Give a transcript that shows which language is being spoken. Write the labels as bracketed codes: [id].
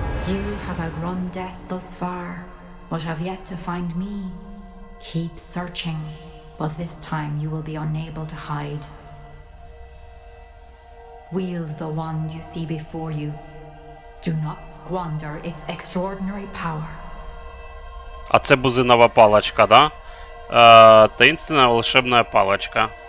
[en] You have outrun death thus far, but have yet to find me. Keep searching, but this time you will be unable to hide. Wield the wand you see before you. Do not squander its extraordinary power. [uk] А це бузинова палочка, да? [ru] Таинственная волшебная палочка.